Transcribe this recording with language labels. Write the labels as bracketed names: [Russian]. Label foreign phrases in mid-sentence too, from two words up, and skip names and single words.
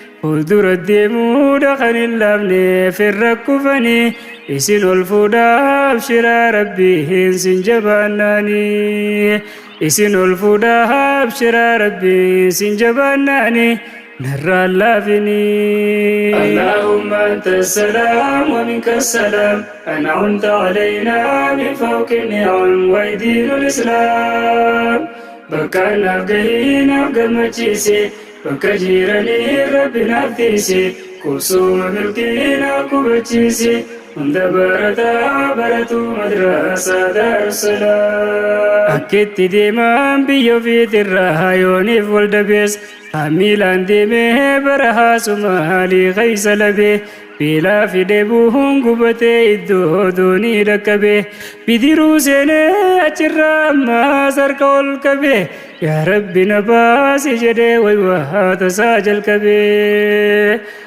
[Oromo] Fuuldura deemuudha kan hin laafne firra kufanii. Isin ol fuudhaa abshiraa Rabbiin sin jabaannaani. Isin ol fuudhaa abshiraa Rabbiin sin jabaannaani. Narraa laafini. [Arabic] اللهم أنت السلام ومنك السلام. أنعمت علينا من فوق النعم ودين الإسلام. [Oromo] Bakka naaf gahii naaf gammachiise, bakka jiranii Rabbi naaf tiise, kusuma milkii naaf qubachiise, hunda barataa baratu madrasa Daarussalaam. Akkitti deemaan biyya ofiitirraa yooniif wal dabees, hamiilaan deemee bara haasumaalii keessa labee, beelaa fidee bu'uun gubatee iddoo doonii dhaqqabee, bidiruu seenee achirraa ammaas harka ol qabee, yaa Rabbi na baasi jedhee way waa tasaa jalqabee.